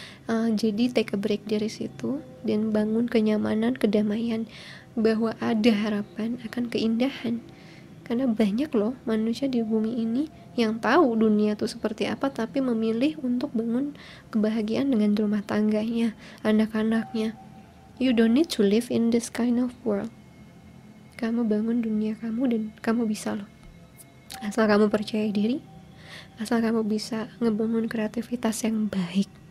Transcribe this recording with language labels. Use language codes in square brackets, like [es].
[id] Jadi [en] take a break [id] dari situ dan bangun kenyamanan, kedamaian, bahwa ada harapan akan keindahan. Karena banyak loh manusia di bumi ini yang tahu dunia itu seperti apa, tapi memilih untuk bangun kebahagiaan dengan rumah tangganya, anak-anaknya. [en] You don't need to live in this kind of world. [id] Kamu bangun dunia kamu dan kamu bisa loh, asal kamu percaya diri, asal kamu bisa ngebangun kreativitas yang baik.